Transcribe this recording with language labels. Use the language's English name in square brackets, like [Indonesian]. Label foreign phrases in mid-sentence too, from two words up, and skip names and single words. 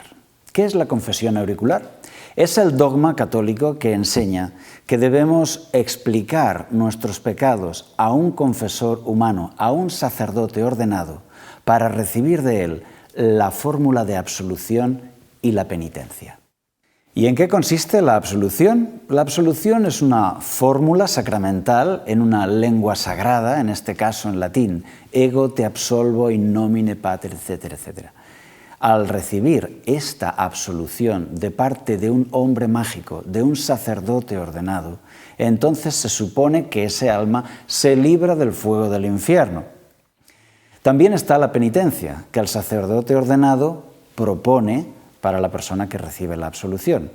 [Spanish] ¿Qué es la confesión auricular? Es el dogma católico que enseña que debemos explicar nuestros pecados a un confesor humano, a un sacerdote ordenado, para recibir de él la fórmula de absolución y la penitencia. ¿Y en qué consiste la absolución? La absolución es una fórmula sacramental en una lengua sagrada, en este caso en latín, [Latin] ego te absolvo in nomine Patri, [Spanish] etcétera, etcétera. Al recibir esta absolución de parte de un hombre mágico, de un sacerdote ordenado, entonces se supone que ese alma se libra del fuego del infierno. También está la penitencia, que el sacerdote ordenado propone para la persona que recibe la absolución.